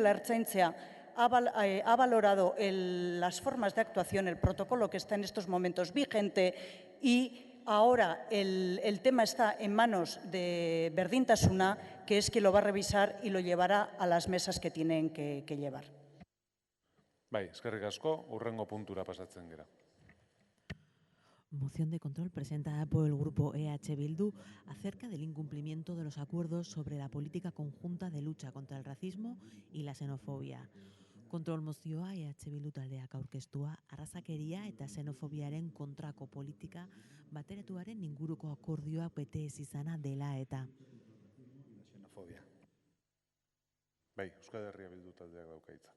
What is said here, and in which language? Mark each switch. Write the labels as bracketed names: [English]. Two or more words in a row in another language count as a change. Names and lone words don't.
[Spanish] Precisamente la Ertzaintza ha valorado las formas de actuación, el protocolo que está en estos momentos vigente y ahora el tema está en manos de Berdintasuna, que es quien lo va a revisar y lo llevará a las mesas que tienen que llevar. [Basque] Bai, eskerrik asko, hurrengo puntura pasatzen gera. [Spanish] Moción de control presentada por el grupo EH Bildu acerca del incumplimiento de los acuerdos sobre la política conjunta de lucha contra el racismo y la xenofobia. [Basque] Kontrol mozioa EH Bildu taldeak aurkeztua arrazakeria eta xenofobiaren kontrako politika bateratuaren inguruko akordioak bete ez izana dela eta. Xenofobia. Bai, Euskal Herria Bildu taldeak dauka hitza.